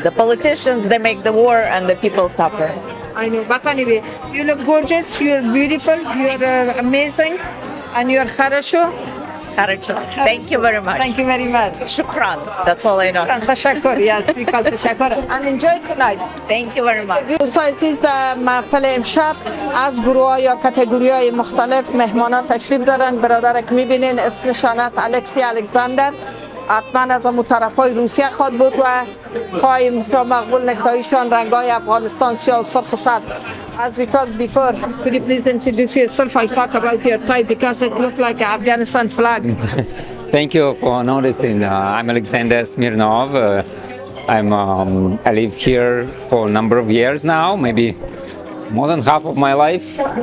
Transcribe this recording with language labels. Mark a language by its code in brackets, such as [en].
[en] The politicians, they make the war and the people suffer. I know, but anyway, you look gorgeous, you're beautiful, you're amazing, and you're kharasho. Thank you very much. Thank you very much. Shukran. That's all I know. [fa] تشکر. [en] Yes, we call تشکر. And enjoy tonight. Thank you very much. [fa] دوستان عزیز در محفل امشب از گروه یا کاتگوری های مختلف مهمانان تشریف دارن. برادر که میبینین اسمشان است الکسی الکساندر. حتما از اون طرفای روسیه خواد بود و پای مثل مقبول نکتایشان رنگای افغانستان سیاه و سرخ سبز. [en] As we talked before, could you please introduce yourself? I talk about your tie because it looked like an Afghanistan flag. Thank you for noticing. I'm Alexander Smirnov. I live here for a number of years now, maybe more than half of my life.